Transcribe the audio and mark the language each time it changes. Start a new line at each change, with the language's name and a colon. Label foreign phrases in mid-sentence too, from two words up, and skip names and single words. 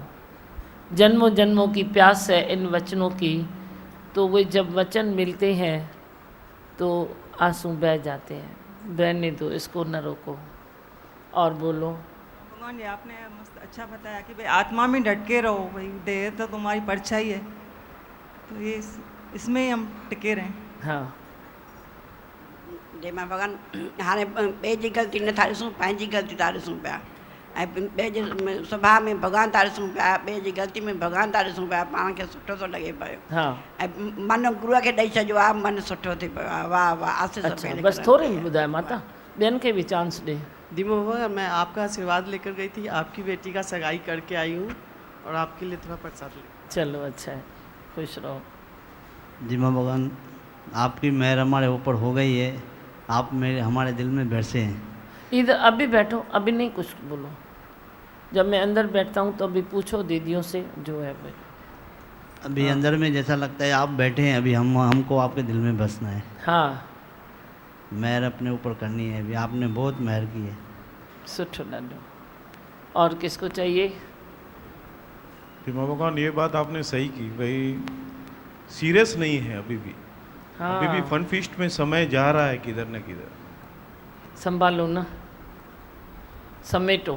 Hindi: जन्मों जन्मों की प्यास है इन वचनों की, तो वे जब वचन मिलते हैं तो आंसू बह जाते हैं। बहने दो, इसको न रोको। और बोलो। भगवान, ये आपने मस्त अच्छा बताया कि भाई आत्मा में डट के रहो, भाई देह तो तुम्हारी परछाई है, तो ये इसमें ही हम टिके रहें। हाँ
Sindhi: जे मां भॻवान हाणे ॿिए जी ग़लती न था ॾिसूं, पंहिंजी ग़लती था ॾिसूं पिया, ऐं ॿिए जे स्वभाव में भॻवान था ॾिसूं पिया, ॿिए जी ग़लती में भॻवान था ॾिसूं पिया, पाण खे सुठो थो लॻे पियो।
Hindi: हाँ,
Sindhi: ऐं मन गुरूअ खे ॾेई छॾियो आहे, मन सुठो थी पियो आहे। वाह वाह, आशीष अच्छा, बस थोड़ी ॿुधाए माता, ॿियनि खे भी चांस ॾे।
Hindi: दीमो बाबा, मैं आपका आशीर्वाद लेकर गई थी, आपकी बेटी का सगाई करके आई हूँ और आपके लिए थोड़ा प्रसाद ले। चलो अच्छा है, खुश रहो। दीमा भगवान, आपकी मेहर हमारे ऊपर हो गई है, आप मेरे हमारे दिल में बैठे हैं। इधर अभी बैठो, अभी नहीं कुछ बोलो। जब मैं अंदर बैठता हूँ तो अभी पूछो दीदियों से जो है भाई। अभी हाँ। अंदर में जैसा लगता है आप बैठे हैं, अभी हमको आपके दिल में बसना है। हाँ, मेहर अपने ऊपर करनी है, अभी आपने बहुत मेहर की है।
Sindhi: सुठो ॾाढो।
Hindi: और किसको चाहिए? दीमा भगवान, ये बात आपने सही की, भाई सीरियस नहीं है अभी भी। हाँ, अभी भी
English: fun feast
Hindi: में समय जा रहा है किधर न किधर। संभालो ना, समेटो।